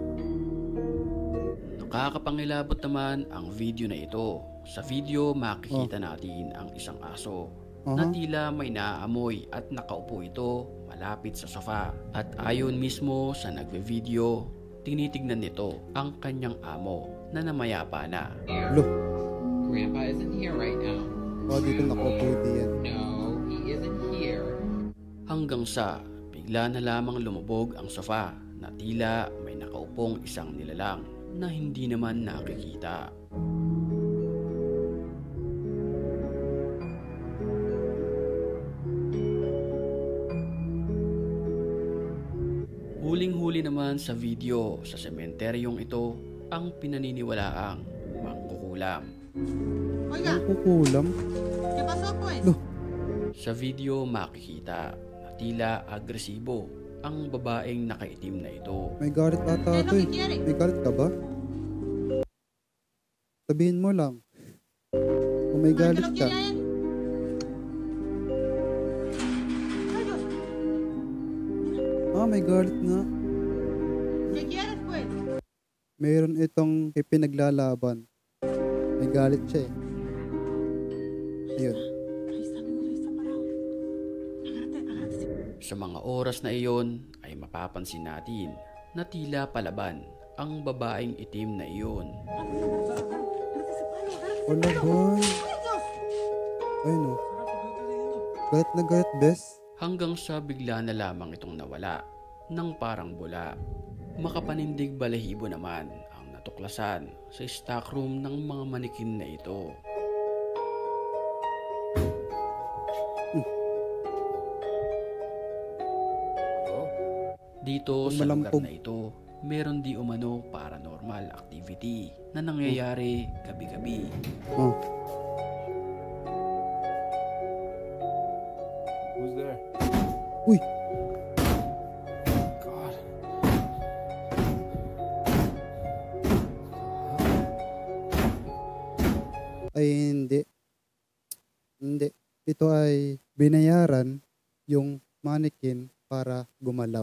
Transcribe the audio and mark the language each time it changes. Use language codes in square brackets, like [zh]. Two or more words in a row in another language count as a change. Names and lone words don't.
[tl] Nakakapangilabot naman ang video na ito. Sa video makikita natin ang isang aso na tila may naaamoy at nakaupo ito malapit sa sofa. At ayon mismo sa nagbe-video, tinitignan nito ang kanyang amo na namayapa na. Lo, [en] Grandpa isn't here right now. [tl] baka dito nakaupo yan. [en] No, he isn't here. [tl] Hanggang sa bigla na lamang lumubog ang sofa na tila may nakaupong isang nilalang na hindi naman nakikita. Huling-huli naman sa video sa sementeryong ito ang pinaniniwalaang mangkukulam. Ang kukulam. [es] ¿Qué pasó pues? Lo, [tl] Sa video makikita na tila agresibo ang babaeng nakaitim na ito. may galit ata ito eh. May galit ka ba? Sabihin mo lang. Kung may [es] ¿Para qué [tl] galit lo ka. [es] quiere a él? Ay, Dios, [tl] May galit nga. [es] ¿qué quieres pues? [tl] Mayroon itong ipinaglalaban. May galit siya eh. Ayun. [es] Ahí está parado. Agárrate. [tl] Sa mga oras na iyon ay mapapansin natin na tila palaban ang babaeng itim na iyon. [es] Agárrate ese palo, agárrate. [tl] Wala boy. [es] Ay, Dios. [tl] Ayun o. Galit na galit, bes. Hanggang sa bigla na lamang itong nawala ng parang bula. Makapanindig balahibo naman ang natuklasan sa stockroom ng mga manikin na ito. Dito sa lugar Malampog. na ito, meron di umano [en] paranormal activity [tl] na nangyayari gabi-gabi. Oh. [en] Who's there? Uy! God. [tl] Ay hindi. Hindi. Ito ay binayaran yung mannequin para gumalaw.